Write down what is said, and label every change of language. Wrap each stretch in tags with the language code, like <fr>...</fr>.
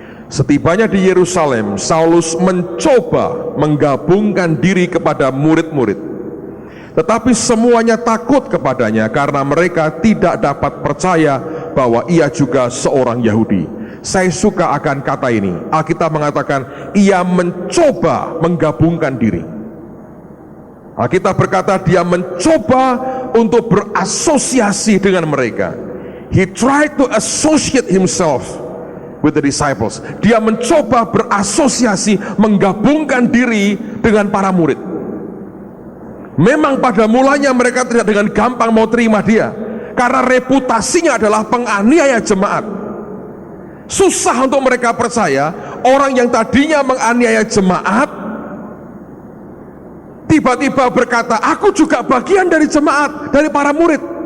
<id>Setibanya di Yerusalem, Saulus mencoba menggabungkan diri kepada murid-murid, tetapi semuanya takut kepadanya karena mereka tidak dapat percaya bahwa ia juga seorang Yahudi. Saya suka akan kata ini. Alkitab mengatakan ia mencoba menggabungkan diri. Alkitab berkata dia mencoba untuk berasosiasi dengan mereka.</id> <en>He tried to associate himself with the disciples.</en> <id>Dia mencoba berasosiasi, menggabungkan diri dengan para murid. Memang pada mulanya mereka tidak dengan gampang mau terima dia, karena reputasinya adalah penganiaya jemaat. Susah untuk mereka percaya orang yang tadinya menganiaya jemaat tiba-tiba berkata, aku juga bagian dari jemaat, dari para murid.</id>